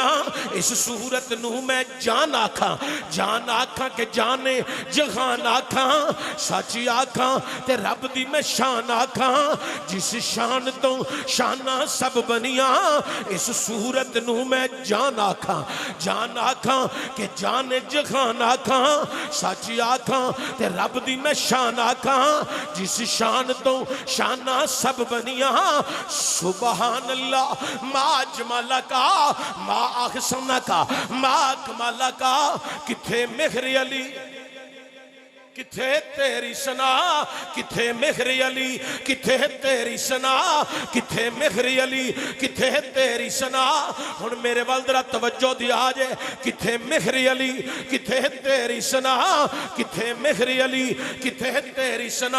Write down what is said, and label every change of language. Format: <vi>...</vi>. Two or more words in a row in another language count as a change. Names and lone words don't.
<pa>اس صورت نوں میں جان آکھاں کہ جانِ جہان آکھاں، سچی آکھاں تے رب دی میں شان آکھاں، جس شان تو شاناں سب بنیاں. اس صورت نوں میں جان آکھاں کہ جانِ جہان آکھاں، سچی آکھاں تے رب دی میں شان آکھاں، جس شان تو شاناں سب بنیاں.</pa> <ar>سبحان الله ما جمالك ما أحسنك ما كمالك.</ar> <pa>کتھے مہر علی کتھے تیری ثنا، کتھے مہر علی کتھے تیری ثنا، کتھے مہر علی کتھے تیری ثنا. ہُن میرے وَل ذرا توجہ دیا جے، کتھے مہر علی کتھے تیری ثنا، کتھے مہر علی کتھے تیری ثنا.</pa>